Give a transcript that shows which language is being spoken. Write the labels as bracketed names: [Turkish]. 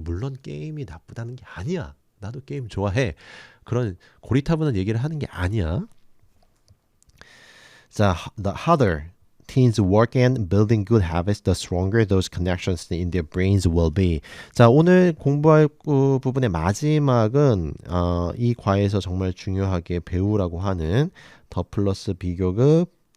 [Korean] 물론 게임이 나쁘다는 게 아니야. 나도 게임 좋아해. 그런 고리타분한 얘기를 하는 게 아니야. [English] 자, the harder teens work and building good habits, the stronger those connections in their brains will be. [Korean] 자, 오늘 공부할 부분의 마지막은 이 과에서 정말 중요하게 배우라고 하는 더 플러스 비교급입니다.